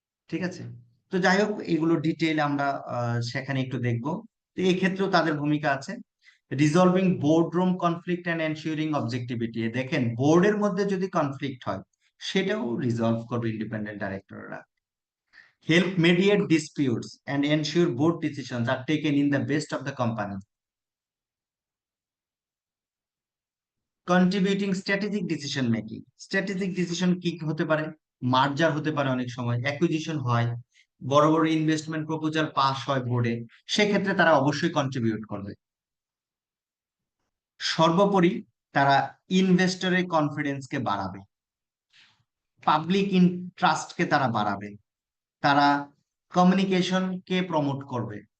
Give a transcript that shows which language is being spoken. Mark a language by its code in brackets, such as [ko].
[bn] ঠিক আছে, তো যাই হোক, এগুলো ডিটেইল আমরা সেখানে একটু দেখবো। তো এই ক্ষেত্রেও তাদের ভূমিকা আছে। [en] resolving boardroom conflict and ensuring objectivity, [bn] দেখেন বোর্ডের মধ্যে যদি কনফ্লিক্ট হয় সেটাও রিজলভ করবে independent ডাইরেক্টররা। [en] help mediate disputes and ensure board decisions are taken in the best of the company. Contributing strategic decision making. Strategic decision [bn] কি হতে পারে? মার্জার হতে পারে, অনেক সময় অ্যাকুইজিশন হয়, বড় বড় ইনভেস্টমেন্ট প্রপোজাল পাস হয় বোর্ডে, সেক্ষেত্রে তারা অবশ্যই কন্ট্রিবিউট করবে। সর্বোপরি তারা ইনভেস্টরের কনফিডেন্সকে বাড়াবে, পাবলিক ইন্ট্রাস্টকে তারা বাড়াবে, তারা কমিউনিকেশনকে প্রমোট করবে।